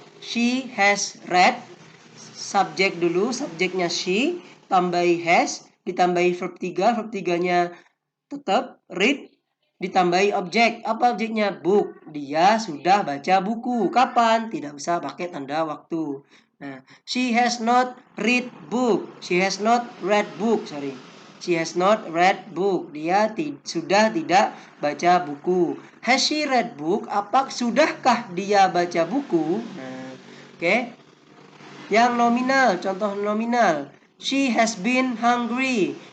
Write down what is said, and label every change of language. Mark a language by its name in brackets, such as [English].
[English] She has read. [Indonesian] Subjek dulu, subjeknya she, tambahi has, ditambahi verb 3. Verb 3-nya tetap read, ditambahi objek. Apa objeknya? Book. Dia sudah baca buku. Kapan? Tidak usah pakai tanda waktu. [English] Nah, she has not read book. She has not read book. Sorry. She has not read book. [Indonesian] Dia sudah tidak baca buku. [English] Has she read book? [Indonesian] Sudahkah dia baca buku? Nah, oke. Yang nominal, contoh nominal. [English] She has been hungry.